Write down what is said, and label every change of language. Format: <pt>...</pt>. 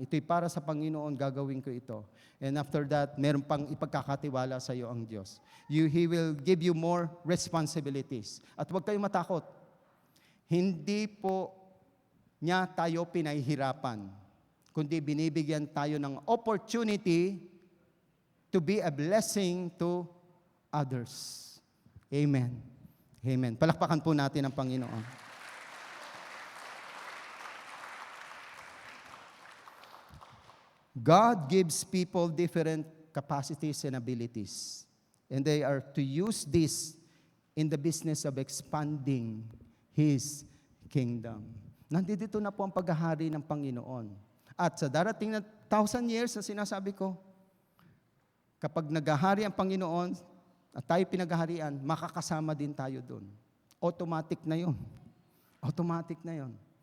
<tl>Ito'y para sa Panginoon, gagawin ko ito.</tl> <en>And after that,</en> <tl>meron pang ipagkakatiwala sa iyo ang Diyos.</tl> <en>He will give you more responsibilities.</en> <tl>At huwag kayong matakot. Hindi po niya tayo pinahihirapan, kundi binibigyan tayo ng</tl> <en>opportunity to be a blessing to others.</en> <tl>Amen. Amen. Palakpakan po natin ang Panginoon.</tl> <en>God gives people different capacities and abilities. And they are to use this in the business of expanding His kingdom.</en> <tl>Nandito na po ang paghahari ng Panginoon. At sa darating na 1,000 years na sinasabi ko, kapag naghahari ang Panginoon at tayo pinaghaharian, makakasama din tayo doon. Automatic na yun. Automatic na yun.</tl>